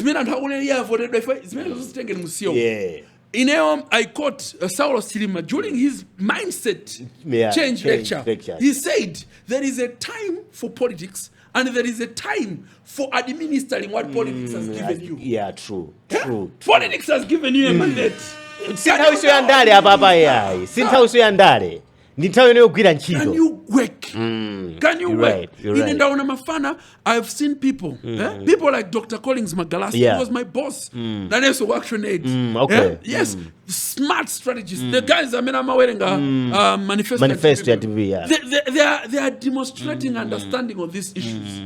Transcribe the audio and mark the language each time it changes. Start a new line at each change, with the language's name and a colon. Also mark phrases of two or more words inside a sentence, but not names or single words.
English: I quote Saulo Silima during his mindset change lecture. He said, there is a time for politics and there is a time for administering what politics has given you. True. Politics has given you a mandate.
Nyanja: Sinthawiso yandale apapa yayi. Sinthawiso yandale. ndi nthawi yene yogwira ntchito.
English: Can you work? Can you work? In Ndauna Mafana, I've seen people, people like Dr. Collins Magalasi, he was my boss. That is Action Aid. Okay. Yes, smart strategists. The guys, I'm wearing a manifesto. They are demonstrating understanding of these issues.